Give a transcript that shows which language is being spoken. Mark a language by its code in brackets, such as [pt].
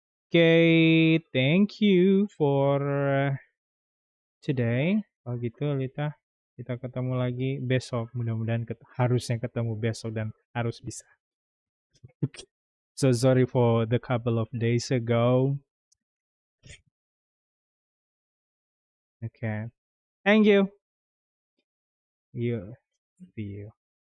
[en] Okay, thank you for today. [id] Kalau gitu Lita, kita ketemu lagi besok. Mudah-mudahan harusnya ketemu besok dan harus bisa. [en] So sorry for the couple of days ago. Okay. Thank you. You see you.